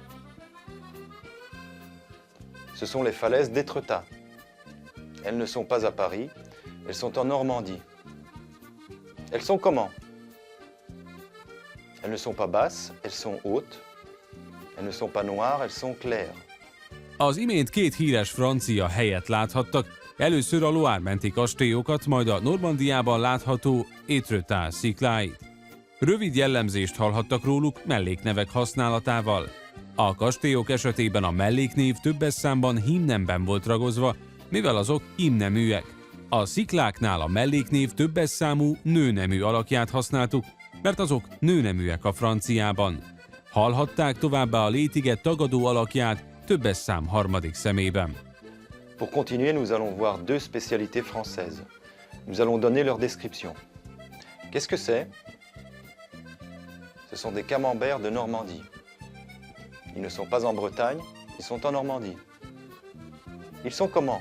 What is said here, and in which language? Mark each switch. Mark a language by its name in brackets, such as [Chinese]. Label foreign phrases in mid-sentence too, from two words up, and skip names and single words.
[French] Ce sont les falaises d'Étretat. Elles ne sont pas à Paris, elles sont en Normandie. Elles sont comment? Elles ne sont pas basses, elles sont hautes. Elles ne sont pas noires, elles sont claires. [Hungarian] Az imént két híres francia helyet láthattak, először a Loire menti kastélyokat, majd a Normandiában látható Étretat szikláit. Rövid jellemzést hallhattak róluk melléknevek használatával. A kastélyok esetében a melléknév többes számban hímnemben volt ragozva, mivel azok hímneműek. A szikláknál a melléknév többes számú nőnemű alakját használtuk, mert azok nőneműek a franciában. Hallhatták továbbá a létige tagadó alakját többes szám harmadik személyben. [French] Pour continuer, nous allons voir deux spécialités françaises. Nous allons donner leur description. Qu'est-ce que c'est? Ce sont des camemberts de Normandie. Ils ne sont pas en Bretagne, ils sont en Normandie. Ils sont comment?